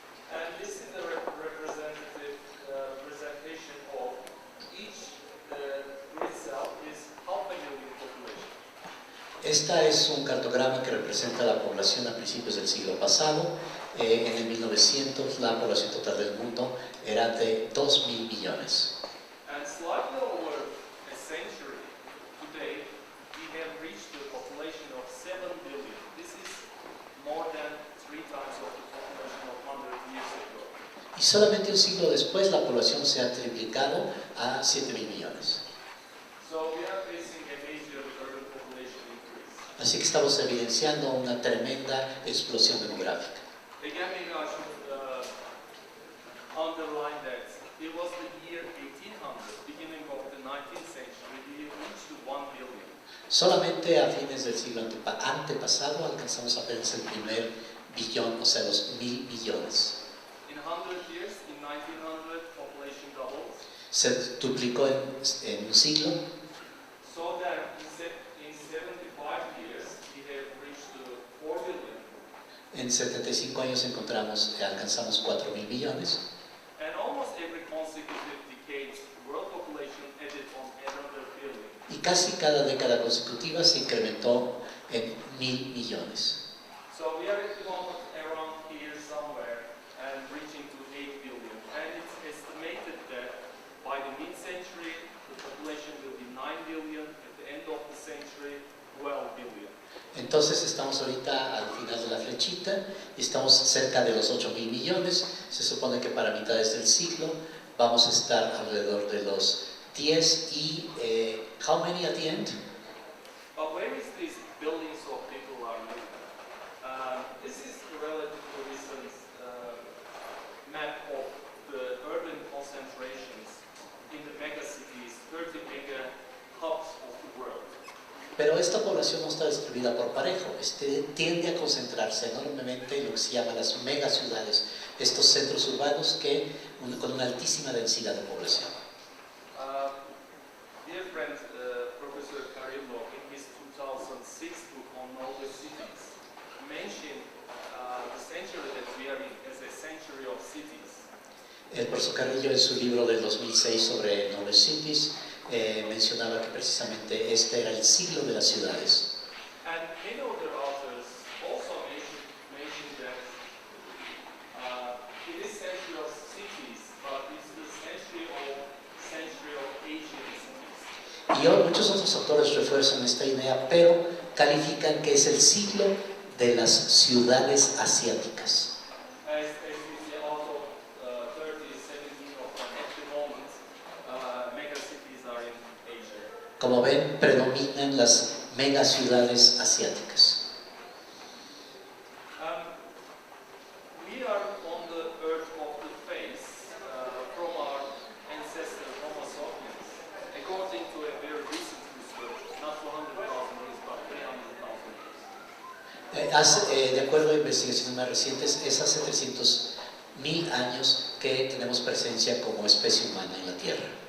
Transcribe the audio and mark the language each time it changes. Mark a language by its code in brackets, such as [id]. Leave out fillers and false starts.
[en] And this is a representative presentation of each grid cell is half a million population. [es] Esta es un cartograma que representa la población a principios del siglo pasado. En el 1900 la población total del mundo era de 2.000 millones. [en] And slightly over a century today, we have reached a population of 7 billion. This is more than 3 times of the population of 100 years ago. [es] Y solamente un siglo después la población se ha triplicado a 7.000 millones. [en] So we are facing a major urban population increase. [es] Así que estamos evidenciando una tremenda explosión demográfica. [en] Again, maybe I should underline that it was the year 1800, beginning of the 19th century, we reached 1 billion. [es] Solamente a fines del siglo antepasado alcanzamos apenas el primer billón, o sea, los 1.000 millones. [en] In 100 years, in 1900, population doubled. [es] Se duplicó en un siglo. [en] So that in 75 years, we have reached 4 billion. [es] En 75 años alcanzamos 4.000 millones. [en] And almost every consecutive decade, world population added on another billion. [es] Y casi cada década consecutiva se incrementó en 1.000 millones. [en] So we are at the moment around here somewhere and reaching to 8 billion. And it's estimated that by the mid-century, the population will be 9 billion. At the end of the century, 12 billion. [es] Entonces estamos ahorita al final de la flechita y estamos cerca de los 8.000 millones. Se supone que para mitades del siglo vamos a estar alrededor de los 10 y [en] how many at the end? But where is these billions of people are living? This is a relatively recent map of the urban concentrations in the megacities, 30 mega hubs of the world. [es] Pero esta población no está distribuida por parejo, tiende a concentrarse enormemente en lo que se llama las megaciudades, estos centros urbanos con una altísima densidad de población. [en] Dear friend, Professor Carrillo, in his 2006 book on Northern Cities, mentioned the century that we are in as a century of cities. [es] El profesor Carrillo en su libro del 2006 sobre Knowledge Cities mencionaba que precisamente este era el siglo de las ciudades. [en] And many other authors also mentioned that it is century of cities, but it's the century of Asian cities. [es] Y muchos otros autores refuerzan esta idea, pero califican que es el siglo de las ciudades asiáticas. [en] As we see also 30, 17 of them at the moment, megacities are in Asia. [es] Como ven, predominan las megaciudades asiáticas. [en] We are on the earth of the face from our ancestor Homo sapiens, according to a very recent research, not 200,000 years, but 300,000 years. [es] De acuerdo a investigaciones más recientes, es hace 300.000 años que tenemos presencia como especie humana en la Tierra.